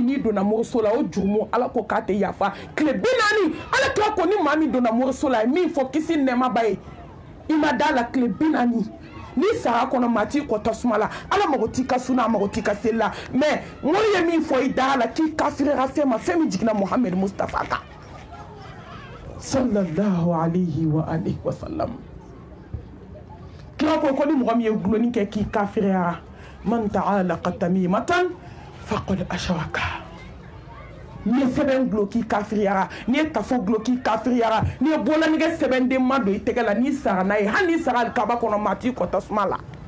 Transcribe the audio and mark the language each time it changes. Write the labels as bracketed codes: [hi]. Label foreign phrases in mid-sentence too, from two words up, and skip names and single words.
[bm] n'i donna moriso la o jurumu ala ko k'a tɛ yafa tile 40 ala kira ko ni maa min donna moriso la a ye min fɔ kisi nɛɛma ba ye i ma da la tile 40 ni sara kɔnɔ maa t'i kɔ tasuma la ala mago t'i ka suna a mago t'i ka seli la mais mori ye min fɔ i da la k'i kafirira fɛn ma fɛn min jiginna Muhammed Mustafa kan [ar] صلى الله عليه وعلى آله وسلم [bm] kira ko ni mɔgɔ min ye guloni kɛ k'i kafirira [ar] من تعلق تميمة فقد أشرك [bm] ni ye sɛbɛn gulo k'i kafiriyara ni ye kafo gulo k'i kafiriyara ni ye bɔlanɛgɛ sɛbɛnden ma don i tɛgɛ la n'i sara n'a ye hali n'i sara alikaba kɔnɔ maa t'i kɔ tasuma la